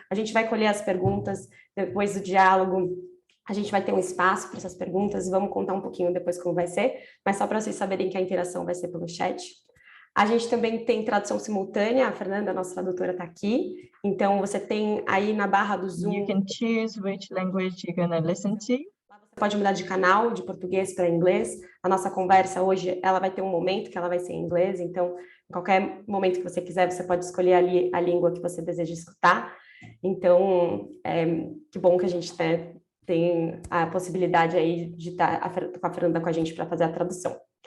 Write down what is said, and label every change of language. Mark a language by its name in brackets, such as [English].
[Portuguese] A gente vai colher as perguntas depois do diálogo. A gente vai ter um espaço para essas perguntas e vamos contar um pouquinho depois como vai ser, mas só para vocês saberem que a interação vai ser pelo chat. A gente também tem tradução simultânea, a Fernanda, a nossa tradutora, está aqui. Então, você tem aí na barra do Zoom... [English] You can choose which language you're going to listen to. [Portuguese] Você pode mudar de canal, de português para inglês. A nossa conversa hoje, ela vai ter um momento que ela vai ser em inglês, então, em qualquer momento que você quiser, você pode escolher ali a língua que você deseja escutar. Então, que bom que a gente tem a possibilidade aí de estar com a Fernanda com a gente para fazer a tradução.